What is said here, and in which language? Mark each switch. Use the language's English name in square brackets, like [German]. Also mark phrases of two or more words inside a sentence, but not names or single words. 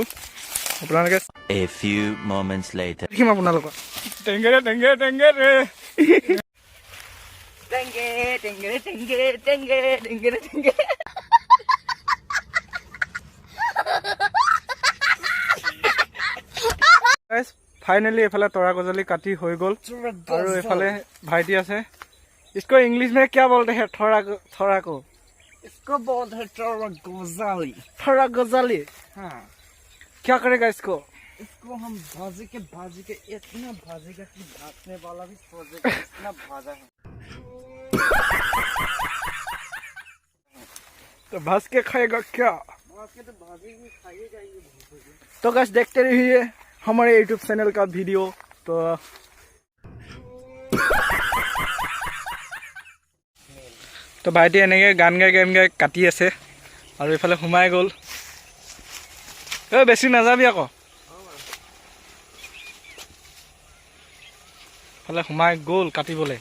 [Assamese] আপোনালোকে দেখিম আপোনালোকক টেংগেৰে টেংগেৰে টেংগেৰে ফাইনেলি এইফালে তৰা গজালি কাটি হৈ গ'ল। আৰু এইফালে ভাইটি আছে। [Hindi] इसको इंग्लिश में क्या बोलते हैं? थोड़ा को इसको बोलते हैं थोड़ा गजाली। थोड़ा गजाली। हाँ, क्या करेगा इसको? इसको हम भाजी के इतना भाजेगा कि भाजने वाला भी सोचेगा इतना भाजा है। तो भाज के खाएगा क्या? भाज के तो भाजी में खाइएगा ये। तो गाइस देखते रहिए हमारे YouTube चैनल का वीडियो। [Assamese] তো ভাইটি এনেকৈ গান গাই কাটি আছে, আৰু এইফালে সোমাই গ'ল। বেছি নাযাবি আকৌ, এইফালে সোমাই গ'ল কাটিবলৈ।